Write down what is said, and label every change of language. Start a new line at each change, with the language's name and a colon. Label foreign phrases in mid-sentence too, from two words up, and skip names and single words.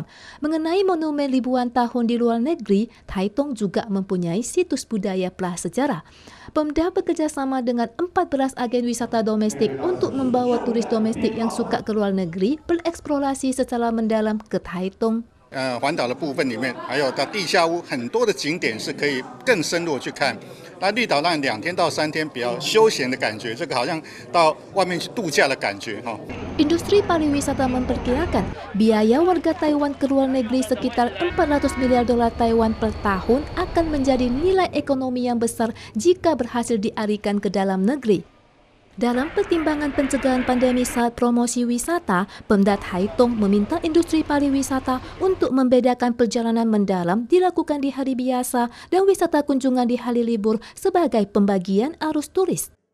Indonesian: Mengenai monumen ribuan tahun di luar negeri, Taitung juga mempunyai situs budaya prasejarah. Pemda bekerjasama dengan 14 agen wisata domestik untuk membawa turis domestik yang suka ke luar negeri bereksplorasi secara mendalam ke Taitung.
Chinese: 环岛的部分里面，还有到地下屋很多的景点是可以更深入去看。那绿岛让2天到3天比较休闲的感觉，这个好像到外面去度假的感觉哈。
Indonesian: Industri pariwisata memperkirakan biaya warga Taiwan ke luar negeri sekitar 400 miliar dolar Taiwan per tahun akan menjadi nilai ekonomi yang besar jika berhasil dialihkan ke dalam negeri. Dalam pertimbangan pencegahan pandemi saat promosi wisata, Pemda Taitung meminta industri pariwisata untuk membedakan perjalanan mendalam dilakukan di hari biasa dan wisata kunjungan di hari libur sebagai pembagian arus turis.